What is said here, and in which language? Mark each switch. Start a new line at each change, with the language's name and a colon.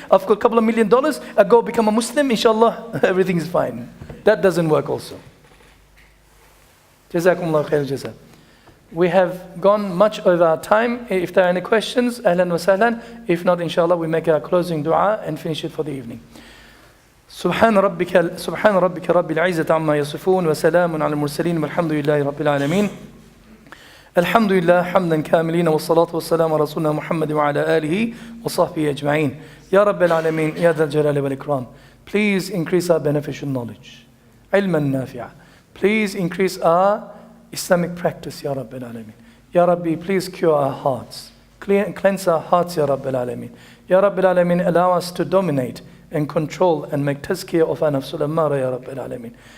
English: I've got a couple of $1 million. I go become a Muslim, inshallah, everything is fine. That doesn't work also. Jazakumullah khair jazak. We have gone much over our time. If there are any questions, ahlan wa sahlan. If not, inshallah, we make a closing dua and finish it for the evening.
Arabic: سبحان ربك رب العزة عما يصفون وسلام على المرسلين والحمد لله رب العالمين. الحمد لله حمدا كاملين والصلاة والسلام على رسولنا محمد وعلى آله وصحبه أجمعين. يا رب العالمين يا ذا الجلال والإكرام.
English: Please increase our beneficial knowledge.
Arabic: علما نافعا.
English: Please increase our Islamic practice, Ya Rabbil Alameen. Ya Rabbi, please cure our hearts. Cleanse our hearts, Ya Rabbil Alameen. Ya Rabbil Alameen, allow us to dominate and control and make tazkiyah of our nafsul ammara, Ya Rabbil Alameen.